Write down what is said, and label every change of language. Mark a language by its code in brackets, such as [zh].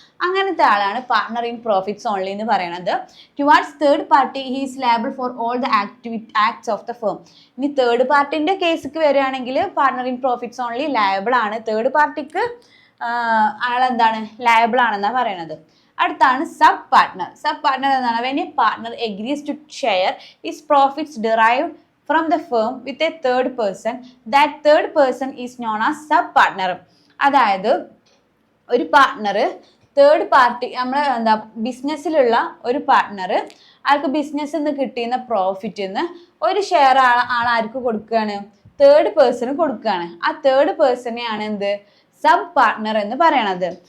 [ml] അങ്ങനത്തെ ആളാണ് partner in profits only എന്ന് പറയുന്നത്. [en] Towards third party he's liable for all the acts of the firm. [ml] ഇനി തേർഡ് പാർട്ടിന്റെ കേസിക്ക് വരികയാണെങ്കിൽ partner in profits only liable ആണ്. തേർഡ് പാർട്ടിക്ക് ആളെന്താണ് ലയബിൾ ആണെന്നാണ് പറയണത്. അടുത്താണ് സബ് പാർട്ണർ. സബ് പാർട്ണർ എന്താണ്? [en] When a partner agrees to share his profits derived from the firm with a third person, that third person is known as sub partner. [ml] അതായത് ഒരു partner third party നമ്മളെ ബിസിനസ്സിലുള്ള ഒരു partner ആൾക്ക് ബിസിനസ്സിൽ നിന്ന് കിട്ടിയുന്ന പ്രോഫിറ്റിൽ നിന്ന് ഒരു ഷെയർ ആൾക്ക് കൊടുക്കുകയാണ്, തേർഡ് പേഴ്സണ് കൊടുക്കുകയാണ്. ആ തേർഡ് പേഴ്സണെയാണ് എന്ത് സബ് പാർട്ണർ എന്ന് പറയണത്.